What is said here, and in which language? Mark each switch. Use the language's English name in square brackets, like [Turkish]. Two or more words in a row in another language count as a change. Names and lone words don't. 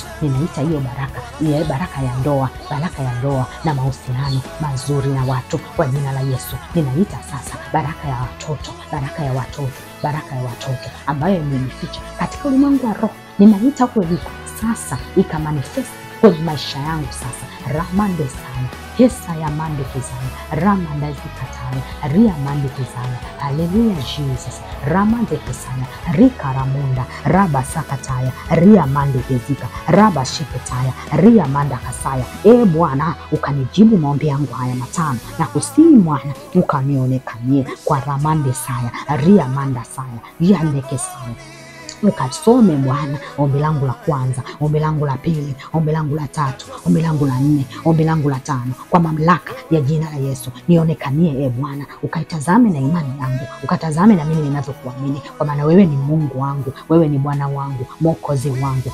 [Swahili] Ninaita hiyo baraka, ni baraka ya ndoa na mahusiano mazuri na watu kwa jina la Yesu. Ninaita sasa baraka ya watoto ambayo imejificha katika ulimwengu wa roho. Ninaita huko iliko sasa ikamanifest kwenye maisha yangu sasa. Ramande sana hesa ya mande kizana ramanda zikataya ria mande kizana. Haleluya Jesus. Ramande kisana rika ramunda raba sakataya ria mande kizika raba shiketaya ria manda kasaya. Bwana ukanijibu maombi yangu haya matano, na kusii mwana ukanionekanie kwa ramande saya ria manda saya yandeke saya. Ukasome Bwana ombi langu la kwanza, ombi langu la pili, ombi langu la tatu, ombi langu la nne, ombi langu la tano, kwa mamlaka ya jina la Yesu nionekanie Bwana, ukaitazame na imani yangu, ukatazame na mimi ninavyokuamini, kwa maana wewe ni Mungu wangu, wewe ni Bwana wangu, Mwokozi wangu.